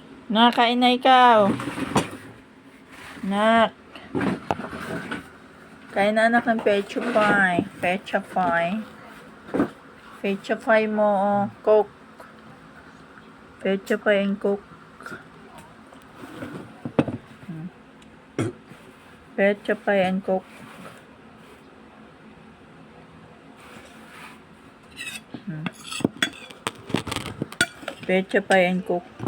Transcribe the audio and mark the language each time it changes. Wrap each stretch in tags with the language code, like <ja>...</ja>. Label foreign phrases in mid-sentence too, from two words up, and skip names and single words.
<tl>Nakain na ikaw. Nak. Kain na anak ng pecho pie. Pecho pie. Pecho pie mo, oh. Coke. Pecho pie and Coke. Pecho pie and Coke. Pecho pie and Coke.</tl>